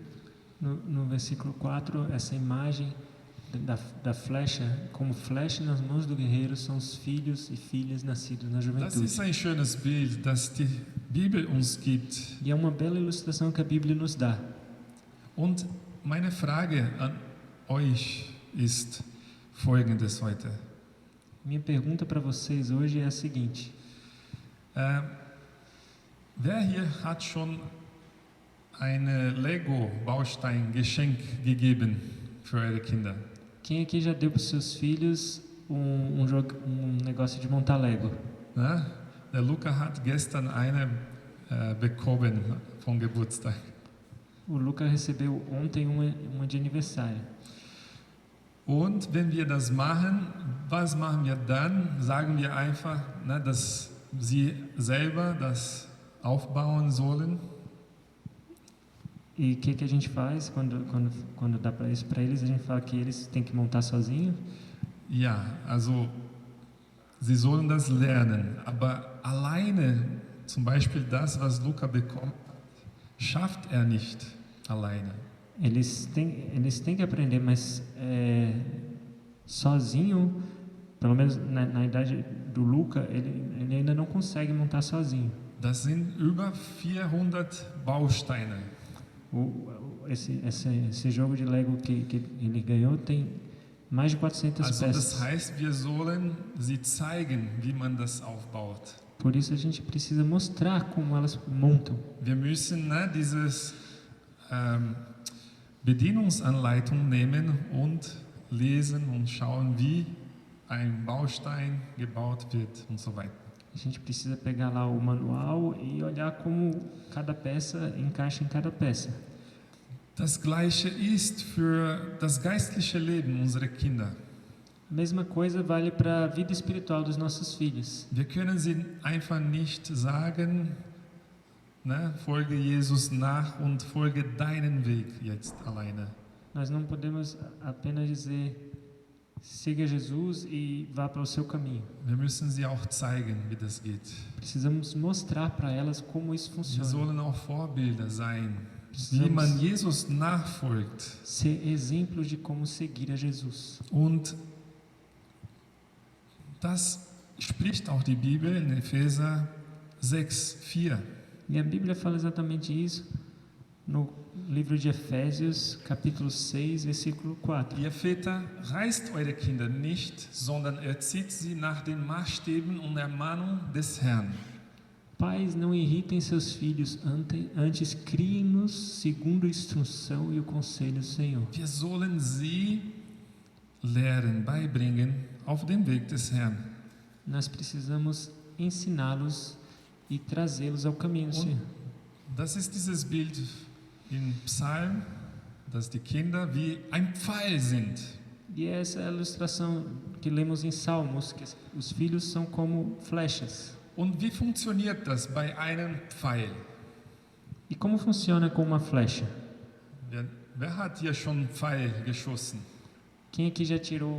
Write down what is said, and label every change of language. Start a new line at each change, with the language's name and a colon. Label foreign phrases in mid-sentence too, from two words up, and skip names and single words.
Portuguese: No versículo 4, essa imagem da flecha, como flecha nas mãos do guerreiro, são os filhos e filhas nascidos na
German: Das
Portuguese: juventude.
German: ist ein schönes Bild, das die Bibel uns gibt.
Portuguese: E é uma bela ilustração que a Bíblia nos dá.
German: Und meine Frage an euch ist folgendes heute.
Portuguese: Minha pergunta para vocês hoje é a seguinte:
German: Wer hier hat schon eine Lego-Baustein-Geschenk gegeben für eure Kinder?
Portuguese: quem aqui já deu para os seus filhos um negócio de montar Lego?
German: Ja? Der Luca hat gestern eine bekommen vom Geburtstag.
Portuguese: O Luca recebeu ontem uma de aniversário.
German: Und wenn wir das machen, was machen wir dann? Sagen wir einfach, dass sie selber das aufbauen sollen?
Portuguese: E o que a gente faz quando dá para isso para eles? A gente fala que eles têm que montar sozinho?
German: Ja, also sie sollen das lernen, aber alleine, zum Beispiel das, was Luca bekommt, schafft er nicht alleine.
Portuguese: Eles têm que aprender, mas sozinho, pelo menos na idade do Luca, ele ainda não consegue montar sozinho.
German: Das sind über 400 Bausteine.
Portuguese: Esse jogo de Lego que ele ganhou tem mais de 400
German: Also
Portuguese: peças.
German: das heißt, wir sollen sie zeigen, wie man das aufbaut.
Portuguese: Por isso a gente precisa mostrar como elas montam.
German: Wir müssen dieses Bedienungsanleitung nehmen und lesen und schauen, wie ein Baustein gebaut wird und so weiter.
Portuguese: A gente precisa pegar lá o manual e olhar como cada peça encaixa em cada peça.
German: Das Gleiche ist für das geistliche Leben unserer Kinder.
Portuguese: Mesma coisa vale para a vida espiritual dos nossos filhos.
German: Wir können sie einfach nicht sagen, folge Jesus nach und folge deinen Weg jetzt alleine.
Portuguese: Nós não podemos apenas dizer siga Jesus e vá para o seu caminho.
German: Wir müssen sie auch zeigen, wie das geht.
Portuguese: Precisamos mostrar para elas como isso
German: Wir
Portuguese: funciona.
German: sollen auch Vorbilder sein, wie man Jesus nachfolgt.
Portuguese: Ser exemplos de como seguir a Jesus.
German: Und das spricht auch die Bibel in Epheser 6,4.
Portuguese: E a Bíblia fala exatamente isso no livro de Efésios, capítulo 6, versículo 4.
German: Ihr Väter, reißt eure Kinder nicht, sondern erzieht sie nach den Maßstäben und Ermahnung des Herrn.
Portuguese: Pais, não irritem seus filhos, antes criem-nos segundo a instrução e o conselho do Senhor.
German: Wir sollen sie lehren, beibringen auf dem Weg des Herrn.
Portuguese: Nós precisamos ensiná-los e trazê-los ao caminho do Senhor.
German: Das ist dieses Bild im Psalm, dass die Kinder wie ein Pfeil sind.
Portuguese: E essa é a ilustração que lemos em Salmos, que os filhos são como flechas.
German: Und wie funktioniert das bei einem Pfeil?
Portuguese: E como funciona com uma flecha?
German: Wer hat hier schon Pfeil geschossen?
Portuguese: Quem aqui já tirou